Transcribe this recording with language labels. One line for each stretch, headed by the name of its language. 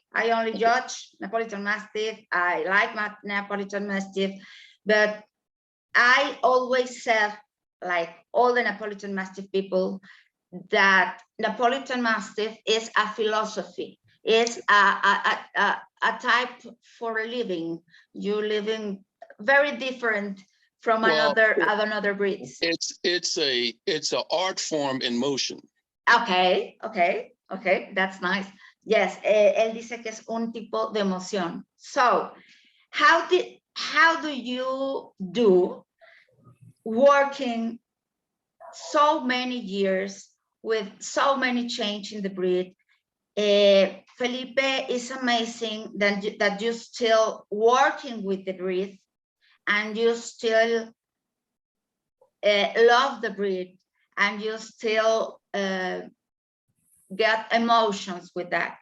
English: I only judge Neapolitan Mastiff, I like Neapolitan Mastiff, but I always said, like all the Neapolitan Mastiff people, that Neapolitan Mastiff is a philosophy, it's a type for a living. You living very different from another breeds. It's an art form in motion. Okay, that's nice.
Spanish: Yes, él dice que es un tipo de emoción.
English: So, how do you do working so many years with so many change in the breed? Felipe, is amazing that you still working with the breed and you still love the breed and you still get emotions with that.